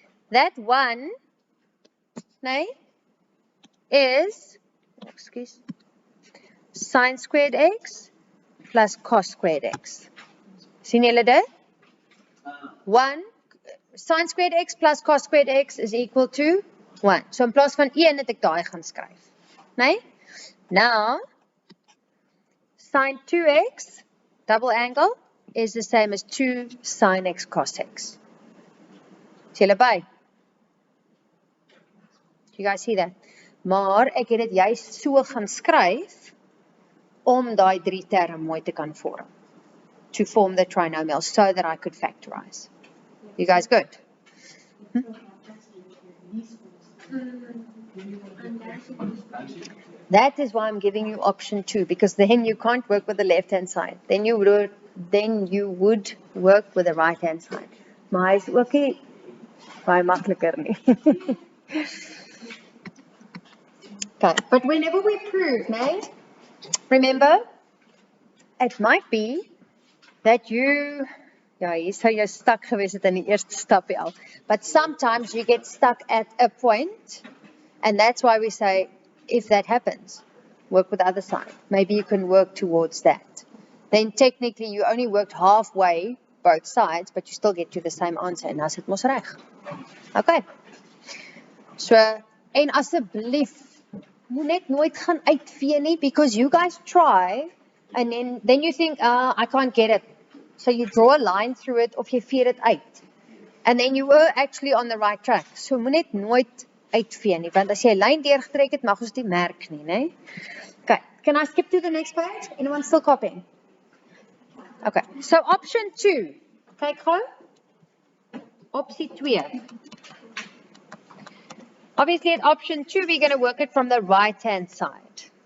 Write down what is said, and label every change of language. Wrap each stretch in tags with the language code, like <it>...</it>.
<en>That one, nee, is, excuse, sine squared x plus cos squared x.</en> <af>Sien julle dit?</af> <en>1, sine squared x plus cos squared x is equal to 1.</en> <af>So in plaas van 1 het ek daai gaan skryf. Nee?</af> <en>Now, sine 2x, double angle, is the same as 2 sine x cos x.</en> <af>Is julle by?</af> <en>You guys see that?</en> <af>Maar ek het dit juist so gaan skryf om daai 3 term mooi te kan vorm.</af> <en>To form the trinomial so that I could factorize. You guys good? That is why I'm giving you option 2, because then you can't work with the left-hand side. Then you would work with the right-hand side.</en> <af>Maar hy is ook nie baie makliker nie.</af> <en>Okay, but whenever we prove, nee, remember, it might be that you, ja,</en> <af>hier sou jy stuck gewees het in die eerste stapie al.</af> <en>But sometimes you get stuck at a point, and that's why we say, if that happens, work with the other side. Maybe you can work towards that. Then technically you only worked halfway, both sides, but you still get to the same answer,</en> <af>en as het mos reg.</af> <en>Okay. So,</en> <af>En asseblief, moet net nooit gaan uitvee nie,</af> <en>because you guys try, and then you think, I can't get it. So you draw a line through it,</en> <af>of jy vee dit uit.</af> <en>And then you were actually on the right track.</en> <af>So moet net nooit uitvee nie, want as jy 'n lyn deurgetrek het, mag ons die merk nie, né?</af> <en>Okay, can I skip to the next page? Anyone still copying? Okay, so option 2.</en> <af>Kyk gou. Opsie 2.</af> <en>Obviously at option 2, we're going to work it from the right-hand side.</en>